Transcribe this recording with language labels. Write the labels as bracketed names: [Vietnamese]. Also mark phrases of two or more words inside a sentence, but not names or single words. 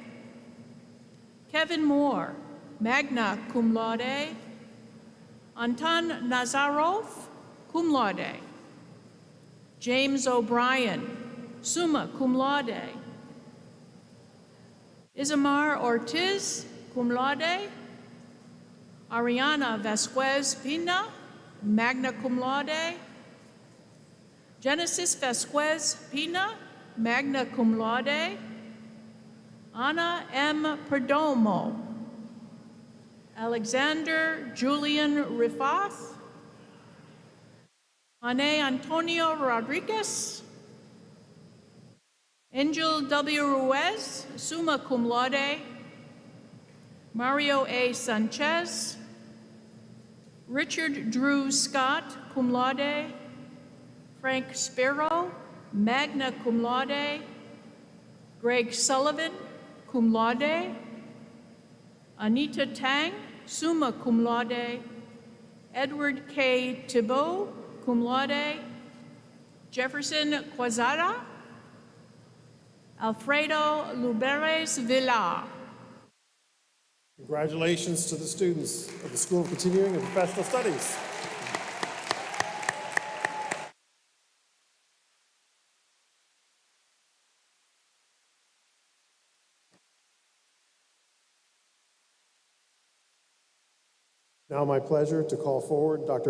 [English] Kevin Moore, [Latin] magna cum laude, [English] Anton Nazarov, [Latin] cum laude, [English] James O'Brien, [Latin] summa cum laude, [English] Isamar Ortiz, [Latin] cum laude, [English] Ariana Vasquez Pina, [Latin] magna cum laude, [English] Genesis Vasquez Pina, [Latin] magna cum laude. [English] Anna M. Perdomo. Alexander Julian Rifath. Jane Antonio Rodriguez. Angel W. Ruiz, [Latin] summa cum laude. [English] Mario A. Sanchez. Richard Drew Scott, [Latin] cum laude. [English] Frank Sparrow, [Latin] magna cum laude. [English] Greg Sullivan, [Latin] cum laude. [English] Anita Tang, [Latin] summa cum laude. [English] Edward K. Thibault, [Latin] cum laude. [English] Jefferson Quazada. Alfredo Luberes Villar. Congratulations to the students of the School of Continuing and Professional Studies. Now my pleasure to call forward Dr.